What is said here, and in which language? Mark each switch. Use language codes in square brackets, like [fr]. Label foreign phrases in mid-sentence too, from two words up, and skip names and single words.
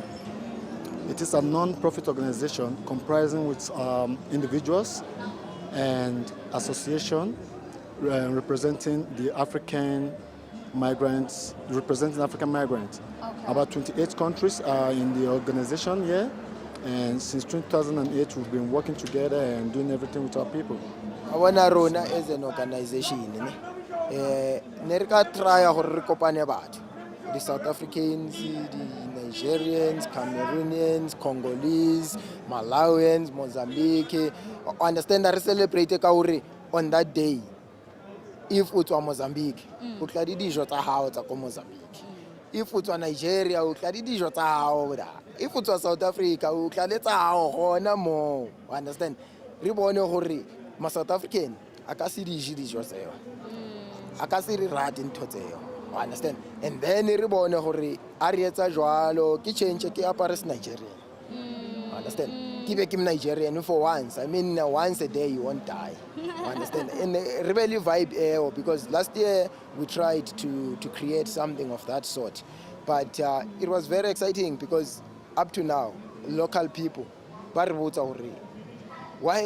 [en] It is a non-profit organization comprising with individuals and associations representing the African migrants, About 28 countries are in the organization here. And since 2008, we've been working together and doing everything with our people. [st] Awana rona [en] as an organization, [st] nerika try hore kopane batho, [en] the South Africans, the Nigerians, Cameroonians, Congolese, Malawians, Mozambique. Understand that we celebrate kauri on that day. If it's Mozambique, [st] o tla di dijo tsa hao tsa ko Mozambique. [en] If it's Nigeria, [st] o tla di dijo tsa hao da. [en] If it's South Africa, [st] o tla le tsa hao gona mo. Understand? Re bone gore ma South African a ka se di dijo tseo. A ka se re rate ntho tseo. [en] Understand? And then [st] re bone gore a re etsa jwalo ke change ke apare Nigerian. [en] Understand? Keep it Nigerian for once. I mean, once a day you won't die. Understand? And really vibe because last year we tried to create something of that sort, but it was very exciting because up to now, local people, why?